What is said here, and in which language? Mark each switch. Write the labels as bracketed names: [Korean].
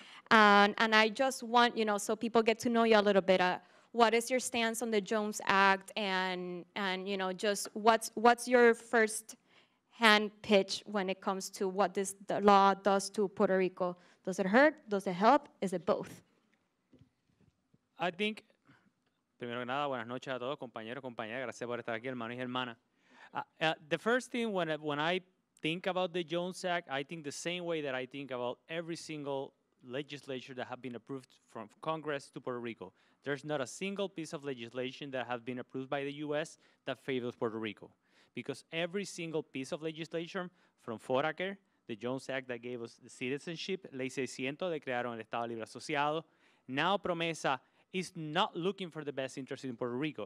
[English] And I just want, so people get to know you a little bit. What is your stance on the Jones Act and just what's your first hand pitch when it comes to what the law does to Puerto Rico? Does it hurt? Does it help? Is it both? I think [Spanish] primero que nada, buenas noches a todos, compañeros, compañeras. Gracias por estar aquí, hermanos y hermanas. [English] The first thing when I think about the Jones Act, I think the same way that I think about every single legislation that have been approved from Congress to Puerto Rico. There's not a single piece of legislation that has been approved by the U.S. that favors Puerto Rico. Because every single piece of legislation from Foraker, the Jones Act that gave us the citizenship, Ley 600, [Spanish] de crearon el Estado Libre Asociado, [English] now Promesa, is not looking for the best interest in Puerto Rico.